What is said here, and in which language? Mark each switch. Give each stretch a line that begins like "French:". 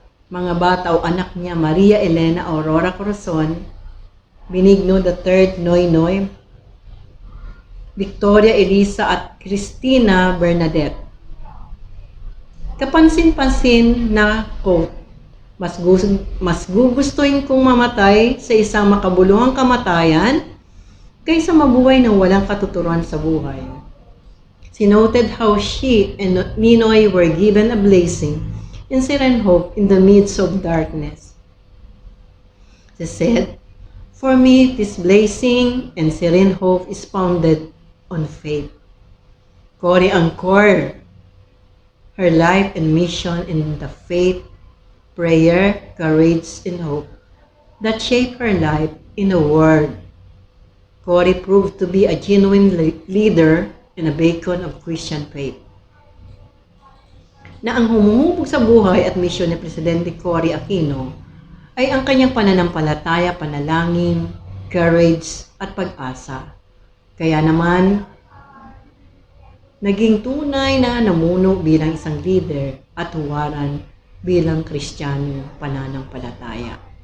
Filipino: Mga bata o anak niya, Maria Elena Aurora Corazon, Benigno III Noynoy, Victoria Elisa at Cristina Bernadette. Kapansin-pansin na quote, mas gugustuhin kong mamatay sa isang makabuluhang kamatayan kaysa mabuhay ng walang katuturuan sa buhay.
English: She noted how she and Ninoy were given a blessing and serene hope in the midst of darkness. She said, for me, this blessing and serene hope is founded on faith. Cory anchored her life and mission in the faith, prayer, courage, and hope that shaped her life in a world. Cory proved to be a genuine leader and a beacon of Christian faith.
Filipino: Na ang humuhubog sa buhay at misyon ni Presidente Cory Aquino ay ang kanyang pananampalataya, panalangin, courage, at pag-asa. Kaya naman, naging tunay na namuno bilang isang leader at huwaran bilang Kristiyano pananampalataya.